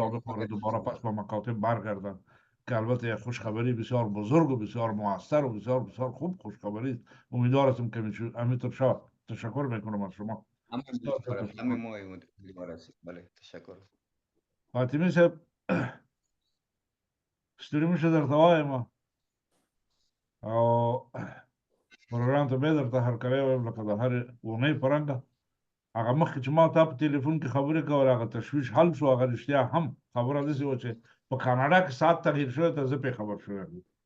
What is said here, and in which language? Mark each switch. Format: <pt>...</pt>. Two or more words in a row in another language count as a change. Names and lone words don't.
<fa>سابق بله. دوباره پس به مکاتب برگردن، که البته یک خوشخبری بسیار بزرگ و بسیار موثر و بسیار بسیار خوب خوشخبری است. امیدوارم که همینطور شود. تشکر میکنم از شما. همه ما امیدوار هستیم. بله تشکر.</fa> <ps>فاطمی صاحب ستړي مشه درته وایم او پروګرام ته بیا درته هرکلی وایم لکه د هرې اونۍ په رنګه. هغه مخکې چې ما تا په تلیفون کې خبرې کولې هغه تشویش حل شو. هغه رښتیا هم خبره داسې وه چې په کاناډا کې ساعت تغییر شوی ته زه پرې خبر شوی یم.</ps>